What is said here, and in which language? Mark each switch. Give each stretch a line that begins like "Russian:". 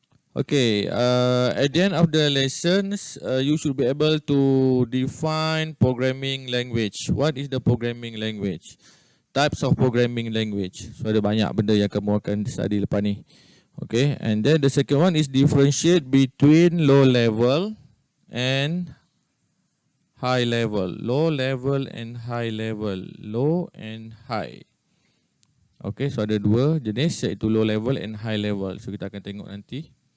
English: Okay, at the end of the lessons, you should be able to define programming language. What is the programming language? Types of programming language.
Malay: So ada banyak benda yang kamu akan study lepas ni.
English: Okay, and then the second one is differentiate between low level and high level. Low level and high level. Low and high.
Malay: Okay, so ada dua jenis iaitu low level and high level. So kita akan tengok nanti.